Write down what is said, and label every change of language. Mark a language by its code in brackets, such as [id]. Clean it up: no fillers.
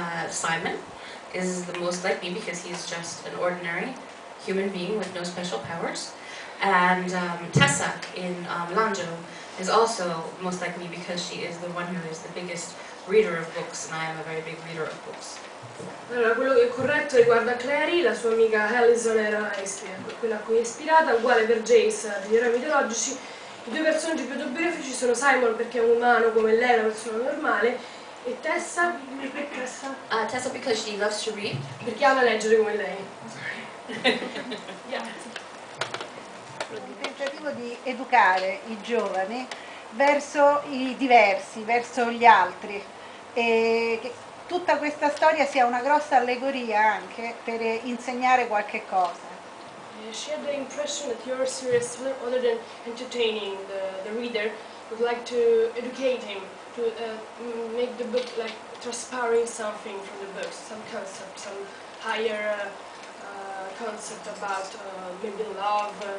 [en] Simon is the most like me because he's just an ordinary human being with no special powers, and Tessa in Lanjo is also most like me because she is the one who is the biggest reader of books, and I am a very big reader of books. [it] Allora, quello che è corretto riguarda Clary, la sua amica Allison era quella a cui è ispirata, uguale per Jace degli eroi mitologici. I due personaggi più autobiografici sono Simon perché è un umano come lei, una persona normale, e Tessa? [en] Tessa because she loves to read. [it] Perché ama leggere come lei. [en] Yeah. [it] Il tentativo di educare i giovani verso i diversi, verso gli altri, e che tutta questa storia sia una grossa allegoria anche per insegnare qualche cosa. [en] She had the impression that your series, other than entertaining the reader, would like to educate him, to make the book like transpiring something from the book, some concept, some higher concept about maybe love.